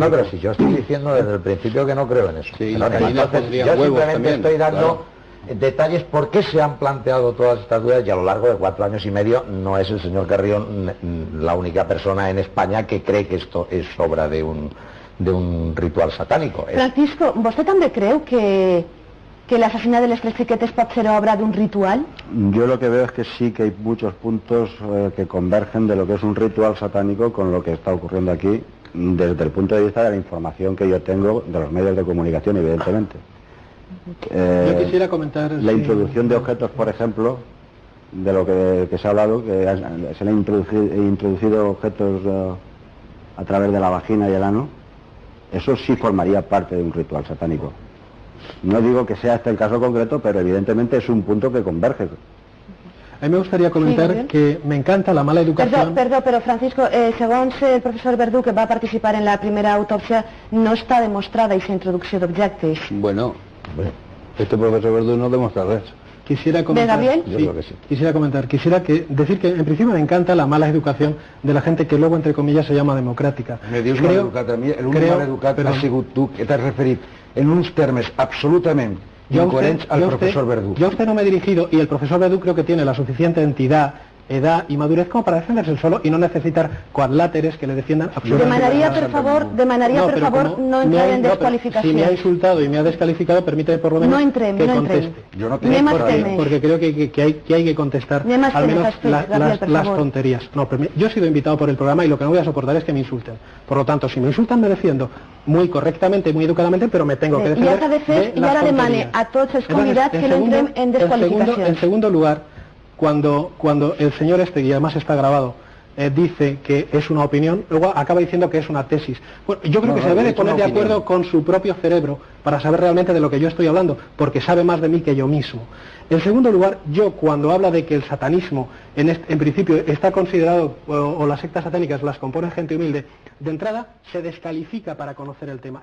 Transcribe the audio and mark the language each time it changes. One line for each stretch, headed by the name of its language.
Spanish: No, pero si yo estoy diciendo desde el principio que no creo en eso. Sí, entonces, yo simplemente estoy dando detalles por qué se han planteado todas estas dudas, y a lo largo de 4 años y medio no es el señor Carrión la única persona en España que cree que esto es obra de un ritual satánico.
Catalan: Francisco, ¿vostè també creu que l'assassinat de les 3 xiquetes pot ser obra d'un ritual?
Spanish: Yo lo que veo es que sí que hay muchos puntos que convergen de lo que es un ritual satánico con lo que está ocurriendo aquí, desde el punto de vista de la información que yo tengo de los medios de comunicación, evidentemente. Yo quisiera comentar... La introducción de objetos, por ejemplo, de lo que se ha hablado, que se le han introducido objetos a través de la vagina y el ano, eso sí formaría parte de un ritual satánico. No digo que sea este el caso concreto, pero evidentemente es un punto que converge. A mí me gustaría comentar que me encanta la mala educación...
Catalan: Perdó, però Francisco, segons el professor Verdú, que va participar en la primera autòpsia, no està demostrada aquesta introducció d'objectes.
Spanish: Bueno, este profesor Verdú no demuestra res. Quisiera comentar, ¿De Gabriel? Yo creo que sí. Quisiera decir que en principio me encanta la mala educación de la gente que luego, entre comillas, se llama democràtica.
Catalan: Me dius mal educat, a mi l'únic mal educat ha sigut tu, que t'has referit en uns termes absolutament incoherents al profesor Verdú.
Spanish: Yo a usted no me he dirigido, y el profesor Verdú creo que tiene la suficiente entidad, edad y madurez como para defenderse solo y no necesitar coadláteres que le defiendan absolutamente. Demanaría, por favor, no entrar en descualificación. Si me ha insultado y me ha descalificado, permítame por lo menos que conteste. Yo no tengo porque creo que hay que contestar al menos las tonterías. No, yo he sido invitado por el programa y lo que no voy a soportar es que me insulten. Por lo tanto, si me insultan me defiendo muy correctamente, muy educadamente, pero me tengo que defender de las tonterías.
Catalan: A tots els convidats que no entrem en desqualificacions.
Spanish: En segundo lugar, cuando el señor y además está grabado, dice que es una opinión, luego acaba diciendo que es una tesis. Bueno, yo creo que se debe de poner de acuerdo con su propio cerebro para saber realmente de lo que yo estoy hablando, porque sabe más de mí que yo mismo. En segundo lugar, yo cuando habla de que el satanismo en principio está considerado, o las sectas satánicas las compone gente humilde, de entrada se descalifica para conocer el tema.